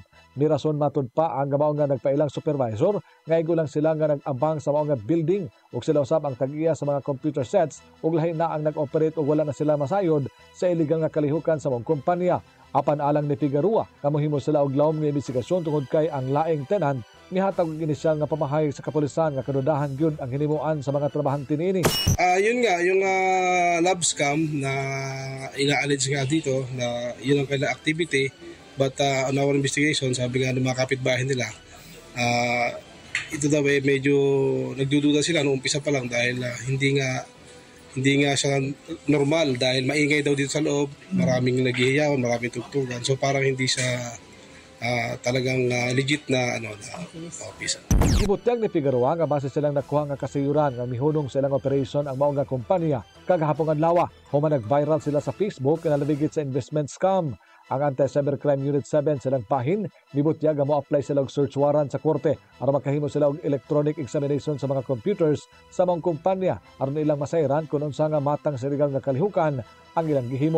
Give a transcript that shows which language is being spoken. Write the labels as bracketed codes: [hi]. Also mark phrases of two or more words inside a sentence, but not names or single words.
[ceb] Ni rason matud pa ang gamao nga nagpailang supervisor nga igo lang sila nga nag-abang sa mga building ug sila usab ang tag-iya sa mga [en] computer sets [ceb] ug lahi na ang nag-operate ug wala na sila masayod sa illegal nga kalihukan sa mga kumpanya. Apan alang ni Figueroa, kamuhimo sila og lawom nga investigasyon tungod kay ang laing tenant nihatag og inisyal nga pamahay sa kapulisan nga kadudahan gyud ang hinimuan sa mga trabahante niini. [tl] Yun nga yung [en] love scam [tl] na ina-allege nga dito na yun ang kailang activity, [en] but on our investigation [tl] sabi nga ng mga kapitbahay nila ito daw medyo nagdududa sila noong umpisa pa lang dahil hindi nga siya normal dahil maingay daw dito sa loob, maraming naghihiyawan, maraming tugtugan. So parang hindi siya talagang legit na office. [ceb] Gibutyag ni Figueroa nga base silang nakuha nga kasayuran nga mihunong silang operation ang mao nga kompanya kagahapon adlaw. Human nag-viral sila sa Facebook nga nalabigit sa investment scam. Ang Anti-Cybercrime Unit 7 silang pahin, nibutyag nga mo-apply sila og [en] search warrant [ceb] sa korte aron makahimo sila og [en] electronic examination [ceb] sa mga computers sa mga kumpanya aron ilang masayran kung unsa nga matang sa illegal nga kalihukan ang ilang gihimo.